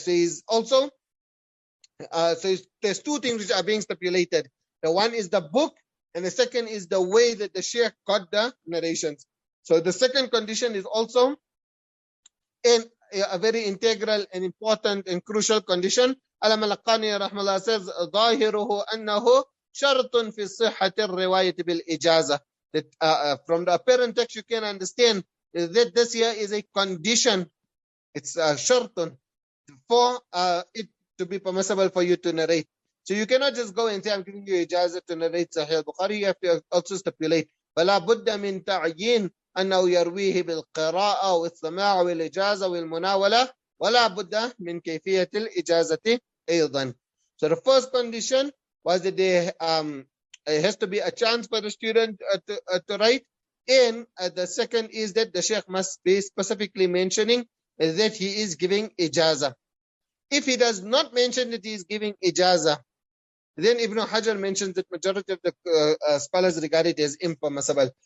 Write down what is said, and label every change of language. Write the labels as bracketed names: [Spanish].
[English] So he's also there's two things which are being stipulated. The one is the book, and the second is the way that the sheikh got the narrations. So the second condition is also a very integral and important and crucial condition. Al-Malakani rahmallah says, [Arabic] ظاهره أنه شرط في صحة الرواية بالإجازة. [English] That from the apparent text you can understand that this here is a condition. It's a shartun for it to be permissible for you to narrate. So you cannot just go and say, I'm giving you ijazah to narrate Sahih al-Bukhari. You have to also stipulate. [Arabic] فلا بد من تعيين أنه يرويه بالقراءة والسماع والإجازة والمناولة ولا بد من كيفية الإجازة أيضا. [English] So the first condition was that there has to be a chance for the student to write, and the second is that the sheikh must be specifically mentioning that he is giving ijazah. If he does not mention that he is giving ijazah, then Ibn Hajar mentions that majority of the scholars regard it as impermissible.